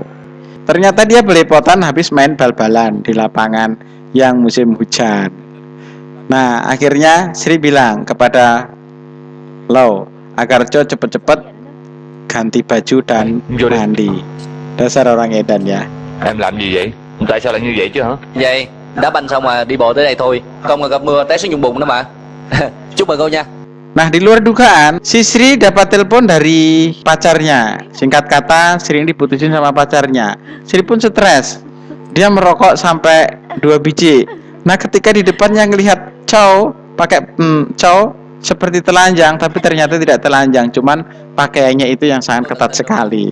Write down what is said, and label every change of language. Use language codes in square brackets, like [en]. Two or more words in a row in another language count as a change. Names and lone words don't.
[id] Ternyata dia belepotan habis main bal-balan di lapangan yang musim hujan. Nah, akhirnya Sri bilang kepada Lau agar Chow cepet-cepet ganti baju dan mandi. Dasar orang edan ya. [vi] Em làm gì vậy? Tại sao lại như vậy chứ hả? Vậy Đá banh xong mà đi bộ tới đây thôi. Không gặp mưa té xuống vùng bùn nữa mà. Chúc mừng cô nha. [id] Nah, di luar dugaan, si Sri dapat telepon dari pacarnya. Singkat kata, Sri ini diputusin sama pacarnya. Sri pun stres. Dia merokok sampai 2 biji. Nah, ketika di depannya ngelihat Chow pakai Chow seperti telanjang, tapi ternyata tidak telanjang, cuman pakaiannya itu yang sangat ketat sekali.